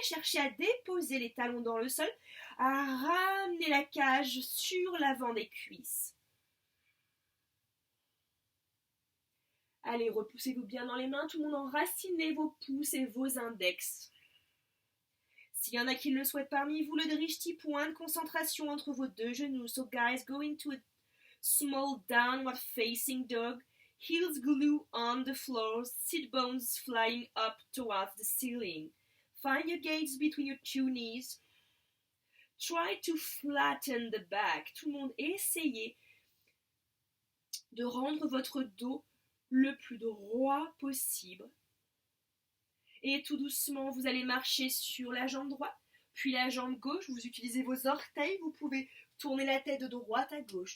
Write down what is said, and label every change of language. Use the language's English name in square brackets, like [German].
[French] Cherchez à déposer les talons dans le sol, à ramener la cage sur l'avant des cuisses. Allez, repoussez-vous bien dans les mains, tout le monde enracinez vos pouces et vos index. S'il y en a qui le souhaitent parmi vous, le drishti, point de concentration entre vos deux genoux. [English] So guys, go into a small downward facing dog. Heels glue on the floor, sit bones flying up towards the ceiling. Find your gaze between your two knees. Try to flatten the back. [French] Tout le monde, essayez de rendre votre dos le plus droit possible. Et tout doucement, vous allez marcher sur la jambe droite, puis la jambe gauche. Vous utilisez vos orteils, vous pouvez tourner la tête de droite à gauche.